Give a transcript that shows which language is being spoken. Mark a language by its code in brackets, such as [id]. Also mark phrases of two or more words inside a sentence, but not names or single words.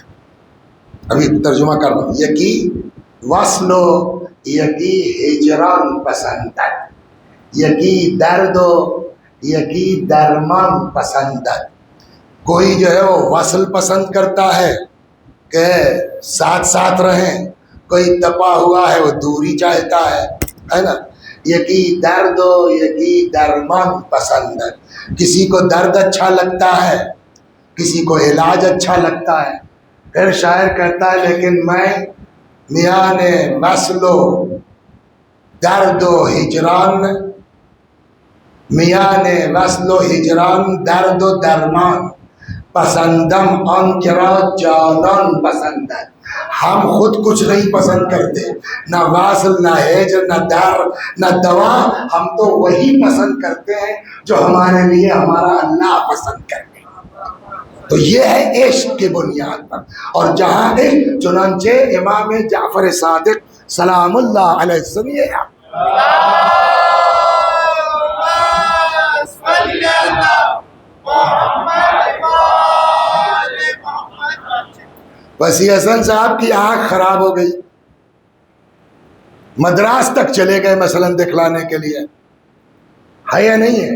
[ur] ابھی ترجمہ کر رہا ہوں، [fa] یکی وصل و یکی ہجران پسندت، یکی درد و یکی درمان پسندت۔ [ur] کوئی جو ہے وہ وصل پسند کرتا ہے کہ ساتھ ساتھ رہیں، کوئی تپا ہوا ہے وہ دوری چاہتا ہے نا۔ [fa] یکی درد و یکی درمان [ur] پسند ہے، کسی کو درد اچھا لگتا ہے، کسی کو علاج اچھا لگتا ہے۔ پھر شاعر کہتا ہے لیکن میں [fa] میان وصل و درد و ہجران، میان وصل و ہجران درد و درمان پسندم ان کرا جانان پسند ہے۔ [ur] ہم خود کچھ نہیں پسند کرتے، نہ واصل نہ ہجر نہ در نہ دوا، ہم تو وہی پسند کرتے ہیں جو ہمارے لیے ہمارا اللہ پسند کرتے ہیں۔ تو یہ ہے عشق کی بنیاد پر، اور جہاں عشق، چنانچہ امام جعفر صادق سلام اللہ علیہ سنیے وسیع حسن صاحب کی آنکھ خراب ہو گئی، مدراس تک چلے گئے مثلا دکھلانے کے لیے، ہے یا نہیں ہے؟